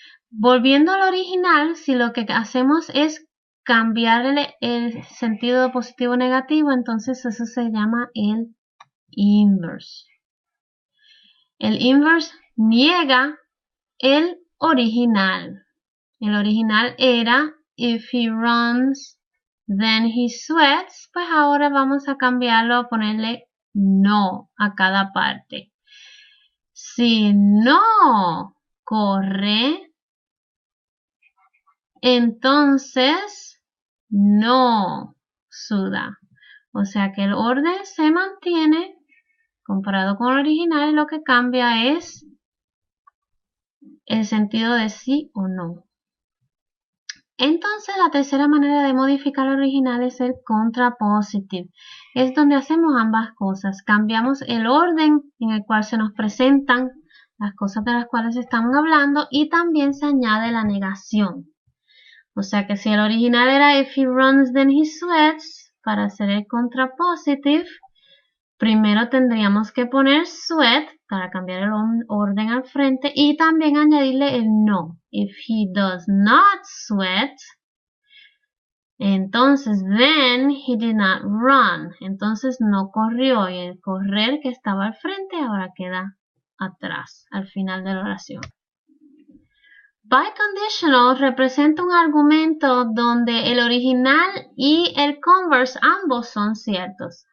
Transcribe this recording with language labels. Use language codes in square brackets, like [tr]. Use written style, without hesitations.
[es] Volviendo al original, si lo que hacemos es cambiarle el sentido positivo o negativo, entonces eso se llama el inverse. El inverse niega el original. El original era [en] if he runs, then he sweats. [es] Pues ahora vamos a cambiarlo, a ponerle no a cada parte. Si no corre, entonces no suda. O sea que el orden se mantiene comparado con el original y lo que cambia es el sentido de sí o no. Entonces la tercera manera de modificar el original es el contrapositive. Es donde hacemos ambas cosas. Cambiamos el orden en el cual se nos presentan las cosas de las cuales estamos hablando y también se añade la negación. O sea que si el original era [en] if he runs then he sweats, [es] para hacer el contrapositive, primero tendríamos que poner sweat para cambiar el orden al frente y también añadirle el no. [en] If he does not sweat, [es] entonces [en] then he did not run. [es] Entonces no corrió y el correr que estaba al frente ahora queda atrás, al final de la oración. Biconditional representa un argumento donde el original y el converse ambos son ciertos.